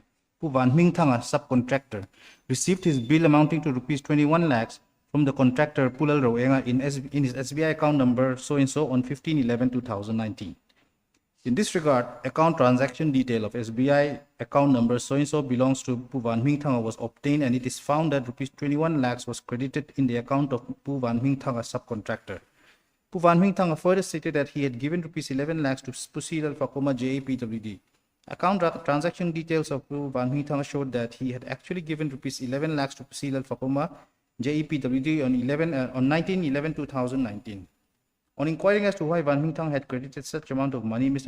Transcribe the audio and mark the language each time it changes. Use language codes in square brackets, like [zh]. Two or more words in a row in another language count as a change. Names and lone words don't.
[en] Van Ming Tang, a subcontractor, received his bill amounting to rupees 21 lakhs from the contractor Pulal Roenga in his SBI account number so and so on 15/11/2019. In this regard, account transaction detail of SBI account number so and so belongs to Pu Van Ming Thang was obtained, and it is found that rupees 21 lakhs was credited in the account of Pu Van Ming Thang, a subcontractor. Pu Van Ming Thang further stated that he had given rupees 11 lakhs to Procedural Fakoma JAPWD. Account transaction details of Pu Van Ming Thang showed that he had actually given rupees 11 lakhs to Procedural Fakoma JEPWD on 19/11/2019. On inquiring as to why Van Ming Thang had credited such amount of money, Mr.